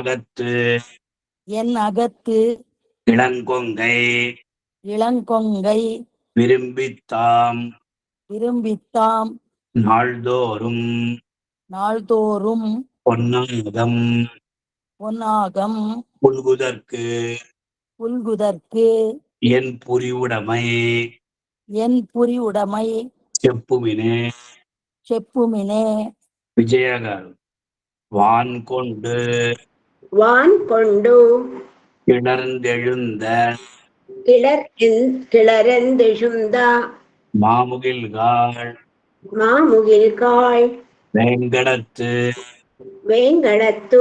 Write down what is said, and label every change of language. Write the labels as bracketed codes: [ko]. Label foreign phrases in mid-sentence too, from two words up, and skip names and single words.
[ta] அகத்து இளங்கொங்கை விரும்பித்தாம் நாள்தோறும் பொன்னாகம் புல்குதற்கு என் புரிவுடைமை చెప్పుమినే. [te] విజయ గారు [ta] வான்கொண்டு கிளர்ந்தெழுந்த மாமுகில்காள் மாமுகில்காள் வேங்கடத்து வேங்கடத்து